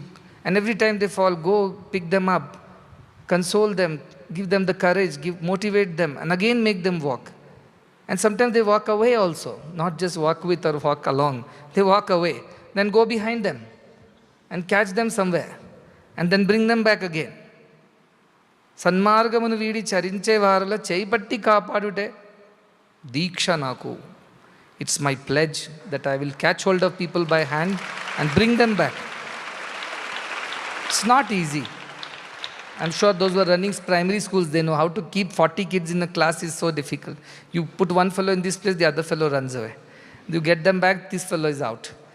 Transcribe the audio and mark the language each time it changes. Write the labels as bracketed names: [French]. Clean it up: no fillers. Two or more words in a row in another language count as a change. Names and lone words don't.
[English] And every time they fall, go pick them up, console them, give them the courage, motivate them, and again make them walk. And sometimes they walk away also, not just walk with or walk along. They walk away, then go behind them and catch them somewhere and then bring them back again. [Telugu] సన్మార్గమును వీడి చరించే వారల చేపట్టి కాపాడుటే దీక్ష నాకు. [English] It's my pledge that I will catch hold of people by hand and bring them back. It's not easy. I'm sure those who are running primary schools, they know how to keep 40 kids in a class is so difficult. You put one fellow in this place, the other fellow runs away. You get them back, this fellow is out.